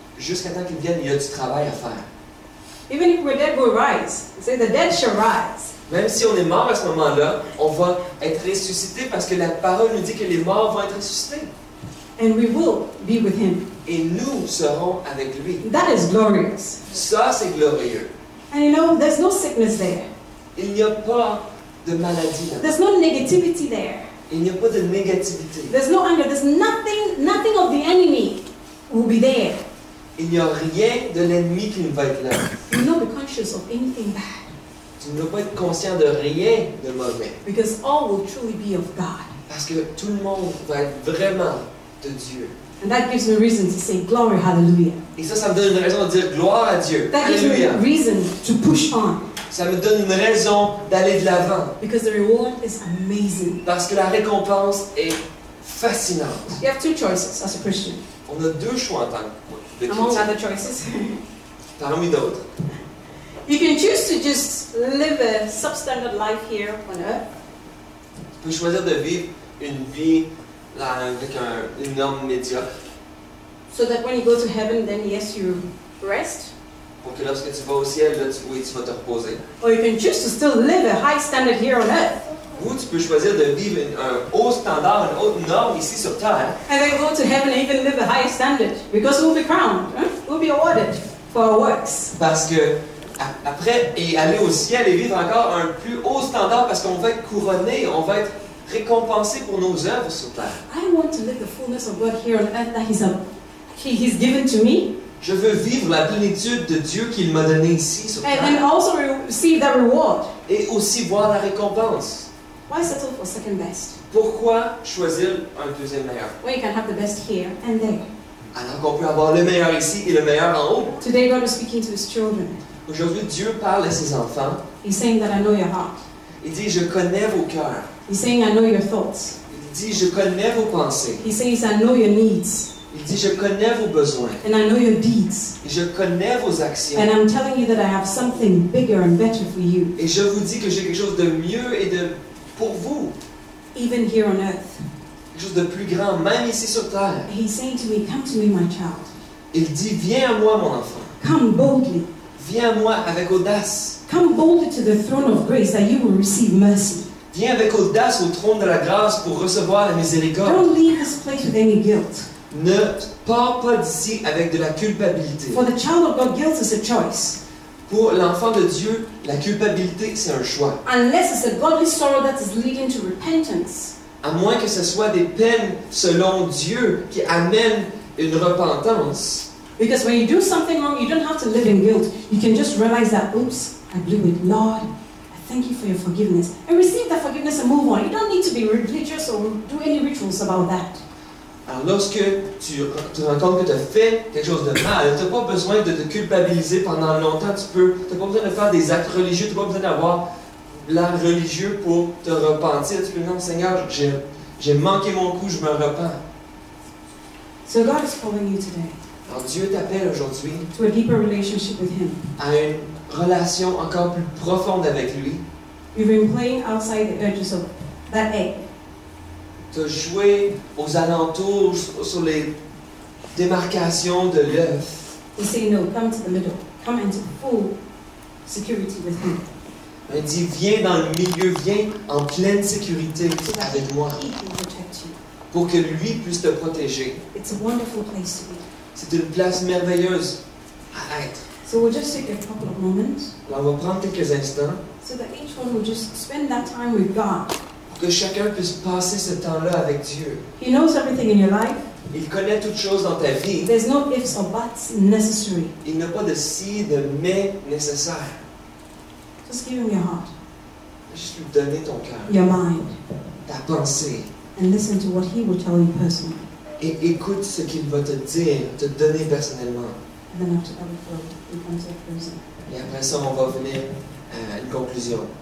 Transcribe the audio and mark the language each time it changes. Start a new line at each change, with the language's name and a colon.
French: Jusqu'à temps qu'ils viennent, il y a du travail à faire.
English: Even if we're dead, we'll rise. It says the dead shall rise.
French: Même si on est mort à ce moment-là, on va être ressuscité parce que la parole nous dit que les morts vont être ressuscités.
English: And we will be with him.
French: Et nous serons avec lui.
English: That is glorious.
French: Ça, c'est glorieux.
English: And you know, there's no sickness there.
French: Il n'y a pas de maladie là.
English: There's no negativity there.
French: Il n'y a pas de négativité.
English: There's no anger. There's nothing of the enemy will be there.
French: Il n'y a rien de l'ennemi qui ne va être là.
English: You will not be conscious of anything bad.
French: Tu ne dois pas être conscient de rien de mauvais.
English: Because all will truly be of God.
French: Parce que tout le monde va être vraiment de Dieu.
English: And that gives me reason to say, glory, hallelujah.
French: Et ça me donne une raison de dire gloire à Dieu.
English: That gives me
French: Alléluia.
English: reason to push on.
French: Ça me donne une raison d'aller de l'avant.
English: Because the reward is amazing.
French: Parce que la récompense est fascinante.
English: You have two choices as a Christian.
French: On a deux choix en tant que
English: Among
French: chrétien,
English: other choices.
French: parmi d'autres.
English: You can choose to just live a substandard life here on earth.
French: Tu peux choisir de vivre une vie avec une norme médiocre
English: So that when you go to heaven, then yes, you rest.
French: pour que lorsque tu vas au ciel, là, oui, tu vas te reposer.
English: Or you can choose to still live a high standard here on earth.
French: Ou tu peux choisir de vivre un haut standard, une haute norme ici sur terre.
English: And then go to heaven and even live a high standard. Because we'll be crowned. We'll be awarded for our works.
French: Parce que après, et aller au ciel et vivre encore un plus haut standard parce qu'on va être couronné, on va être récompensé pour nos œuvres sur terre.
English: I want to live the fullness of God here on earth that He's given to me.
French: Je veux vivre la plénitude de Dieu qu'il m'a donnée ici sur terre.
English: And also receive that reward.
French: Et aussi voir la récompense.
English: Why settle for second best?
French: Pourquoi choisir un deuxième meilleur?
English: When you can have the best here and there.
French: Alors qu'on peut avoir le meilleur ici et le meilleur en haut.
English: Today God is speaking to His children.
French: Aujourd'hui, Dieu parle à ses enfants.
English: He's saying that I know your heart.
French: Il dit, je connais vos cœurs.
English: He's saying I know your thoughts.
French: Il dit, je connais vos pensées.
English: He says I know your needs.
French: Il dit, je connais vos besoins.
English: And I know your deeds.
French: Et je connais vos actions.
English: And I'm telling you that I have something bigger and better for you.
French: Et je vous dis que j'ai quelque chose de mieux et pour vous.
English: Even here on earth.
French: Quelque chose de plus grand, même ici sur terre.
English: He's saying to me, come to me, my child.
French: Il dit, viens à moi, mon enfant.
English: Come boldly.
French: Viens à moi avec audace.
English: Come boldly to the throne of grace that you will receive mercy.
French: Viens avec audace au trône de la grâce pour recevoir la miséricorde.
English: Don't leave this place with any guilt.
French: Ne pars pas d'ici avec de la culpabilité.
English: For the child of God, guilt is a choice.
French: Pour l'enfant de Dieu, la culpabilité, c'est un choix.
English: Unless it's a godly sorrow that is leading to repentance.
French: À moins que ce soit des peines selon Dieu qui amènent une repentance.
English: Because when you do something wrong, you don't have to live in guilt. You can just realize that, oops, I blew it. Lord, I thank you for your forgiveness. And receive that forgiveness and move on. You don't need to be religious or do any rituals about that.
French: Alors lorsque tu te rends compte que tu as fait quelque chose de mal, tu n'as pas besoin de te culpabiliser pendant longtemps. Tu n'as pas besoin de faire des actes religieux, tu n'as pas besoin d'avoir l'art religieux pour te repentir. Tu peux dire, non Seigneur, j'ai manqué mon coup, je me repens.
English: So God is calling you today.
French: Alors Dieu t'appelle aujourd'hui
English: to a deeper relationship with Him.
French: à une relation encore plus profonde avec lui.
English: You've been playing outside the edges of that egg.
French: Tu as joué aux alentours, sur les démarcations de l'œuf.
English: He say no, come to the middle. Come into full security with Him.
French: Il dit, viens dans le milieu, viens en pleine sécurité
English: So that
French: avec moi,
English: He can protect you.
French: pour que lui puisse te protéger.
English: It's a wonderful place to be.
French: C'est une place merveilleuse à être.
English: So we'll just take a couple of moments
French: Alors on va prendre quelques instants
English: so that each one will just spend that time with God.
French: pour que chacun puisse passer ce temps-là avec Dieu.
English: He knows everything in your life.
French: Il connaît toutes choses dans ta vie.
English: There's no ifs or buts necessary.
French: Il n'a pas de si, de mais nécessaire.
English: Just give him your heart,
French: Juste lui donner ton cœur,
English: your mind,
French: ta pensée.
English: and listen to what he will tell you personally.
French: Et écoute ce qu'il va te dire, te donner personnellement.
English: And then after that we come to a closing.
French: Et après ça, on va venir à une conclusion.